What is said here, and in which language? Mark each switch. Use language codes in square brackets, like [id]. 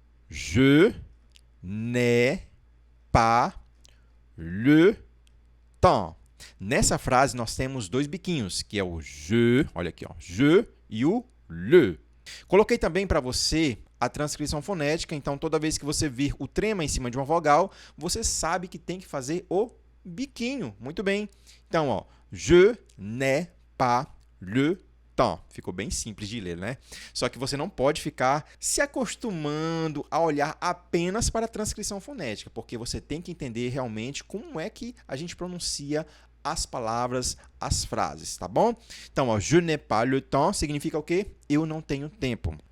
[fr] Je n'ai pas le temps. [pt] Nessa frase, nós temos dois biquinhos, que é o je, olha aqui, ó, je e o le. Coloquei também para você a transcrição fonética, então toda vez que você vir o trema em cima de uma vogal, você sabe que tem que fazer o biquinho. Muito bem. Então, ó, [fr] je n'ai pas le temps. [pt] Ficou bem simples de ler, né? Só que você não pode ficar se acostumando a olhar apenas para a transcrição fonética, porque você tem que entender realmente como é que a gente pronuncia as palavras, as frases, tá bom? Então, ó, [fr] je n'ai pas le temps [pt] significa o quê? Eu não tenho tempo.